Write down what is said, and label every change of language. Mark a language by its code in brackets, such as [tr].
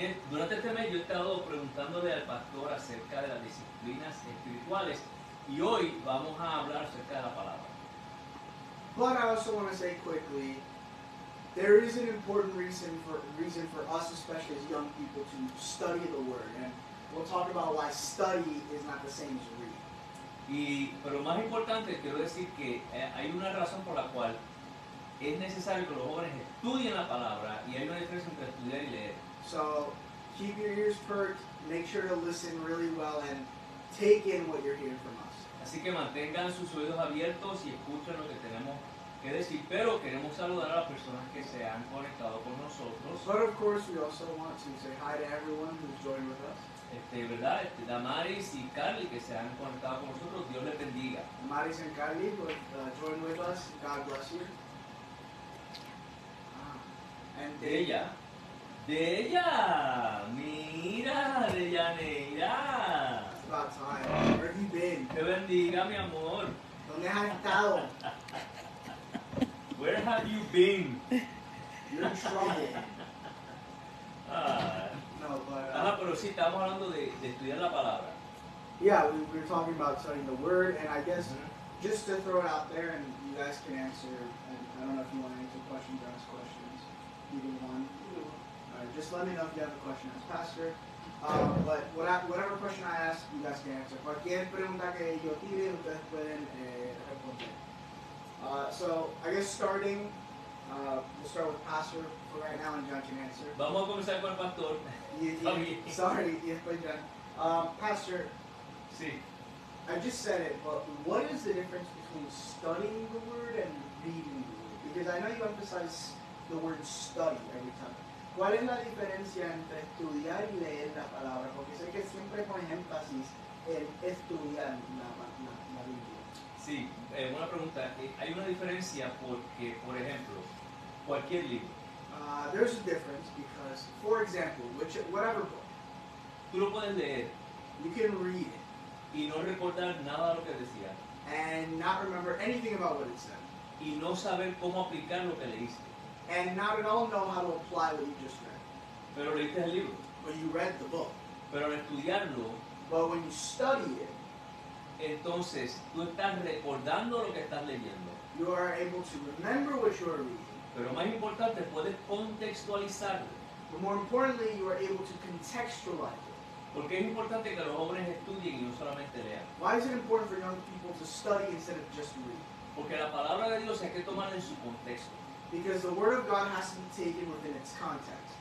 [es] Durante este mes yo he estado preguntándole al pastor acerca de las disciplinas espirituales y hoy vamos a hablar acerca de la palabra. [en] But I also want to say quickly, there is an important reason for us, especially as young people, to study the Word, and we'll talk about why study is not the same as read. [es] Pero más importante, quiero decir que hay una razón por la cual es necesario que los jóvenes estudien la palabra y hay una diferencia entre estudiar y leer. [en] So keep your ears perked, make sure to listen really well, and take in what you're hearing from us. [es] Así que mantengan sus oídos abiertos y escuchen lo que tenemos que decir, pero queremos saludar a las personas que se han conectado con nosotros. [en] But of course, we also want to say hi to everyone who's joined with us. [es] ¿Verdad? Damaris y Carly que se han conectado con nosotros, Dios les bendiga. [en] Maris and Carly who have joined with us, God bless you. And [es] De ella, mira, de Yaneira. [en] It's about time. Where have you been? [es] Te bendiga, mi amor. ¿Dónde has estado? [en] Where have you been? You're in trouble. Ah, No, but [es] pero sí, estamos hablando de estudiar la palabra. [en] yeah, we were talking about studying the Word, and I guess just to throw it out there, and you guys can answer. And I don't know if you want to answer questions or ask questions. Either one. Just let me know if you have a question as pastor. But whatever question I ask, you guys can answer. [es] Cualquier pregunta que yo tire, ustedes pueden responder. [en] So I guess starting, we'll start with pastor for right now, and John can answer. [es] Vamos a comenzar con el pastor. [en] Sorry, yes, but John. Pastor, [es] Sí. [en] I just said it, but what is the difference between studying the Word and reading the Word? Because I know you emphasize the word study every time. [es] ¿Cuál es la diferencia entre estudiar y leer la palabra? Porque sé que siempre pones énfasis en estudiar la Biblia. Sí, buena pregunta. Hay una diferencia porque, por ejemplo, cualquier libro. [en] There's a difference because, for example, whatever book, [es] Tú lo puedes leer [en] you can read it [es] y no recordar nada de lo que decía [en] and not remember anything about what it said, [es] y no saber cómo aplicar lo que leíste. [en] and not at all know how to apply what you just read. [es] Pero leíste el libro. [en] But you read the book. [es] Pero al estudiarlo, [en] But when you study it, [es] entonces tú estás recordando lo que estás leyendo [en] you are able to remember what you are reading [es] Pero más importante, puedes contextualizarlo. [en] But more importantly, you are able to contextualize it. [es] Porque es importante que los jóvenes estudien y no solamente lean. [en] Why is it important for young people to study instead of just read? [es] Porque la palabra de Dios hay que tomarla en su contexto. [en] Because the Word of God has to be taken within its context.